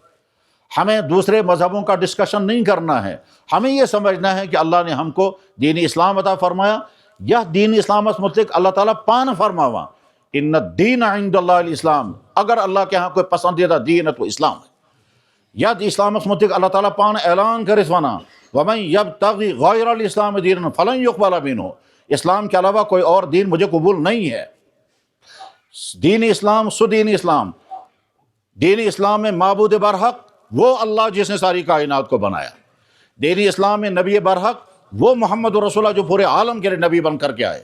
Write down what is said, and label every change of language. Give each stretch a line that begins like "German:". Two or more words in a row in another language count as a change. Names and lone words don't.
Urdu: ہمیں دوسرے مذہبوں کا ڈسکشن نہیں کرنا ہے, ہمیں یہ سمجھنا ہے کہ اللہ نے ہم کو دین اسلام عطا فرمایا.
Kashmiri: یہ دین اسلام متعلق اللہ تعالیٰ پان فرماوا
Arabic: ان الدین عند اللہ الاسلام.
Urdu: اگر اللہ کے ہاں کوئی پسندیدہ دین ہے تو اسلام ہے.
Kashmiri: ید اسلام متعلق اللہ تعالیٰ پان اعلان کرس ونا
Arabic: ومن یبتغی غیر الاسلام دینا فلن یقبل منہ.
Urdu: اسلام کے علاوہ کوئی اور دین مجھے قبول نہیں ہے. دین اسلام سو دین اسلام, دین اسلام میں معبود برحق وہ اللہ جس نے ساری کائنات کو بنایا. دین اسلام میں نبی برحق وہ محمد رسول اللہ جو پورے عالم کے لیے نبی بن کر کے آئے.